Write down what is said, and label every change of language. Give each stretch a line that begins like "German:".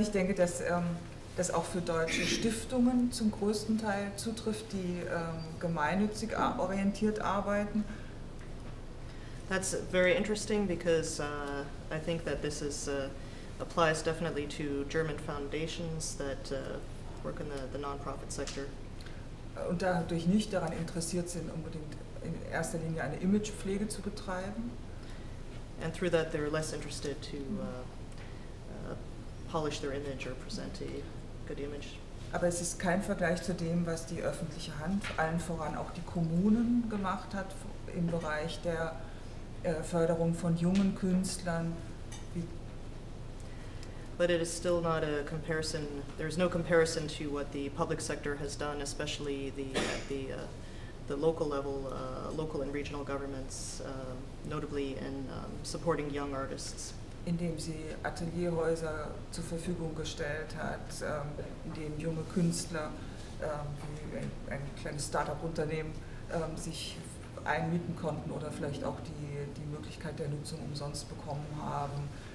German: Ich denke, dass das auch für deutsche Stiftungen zum größten Teil zutrifft, die gemeinnützig orientiert arbeiten.
English: That's very interesting, because I think that this applies definitely to German foundations that work in the non-profit sector.
German: Und dadurch nicht daran interessiert sind, unbedingt in erster Linie eine Imagepflege zu betreiben.
English: And through that, they're less interested to polish their image or present a good image.
German: Aber es ist kein Vergleich zu dem, was die öffentliche Hand, allen voran auch die Kommunen, gemacht hat im Bereich der Förderung von jungen Künstlern.
English: But it is still not a comparison. There's no comparison to what the public sector has done, especially the local level, local and regional governments, notably in supporting young artists.
German: Indem sie Atelierhäuser zur Verfügung gestellt hat, indem junge Künstler wie ein kleines Start-up-Unternehmen sich einmieten konnten oder vielleicht auch die Möglichkeit der Nutzung umsonst bekommen haben.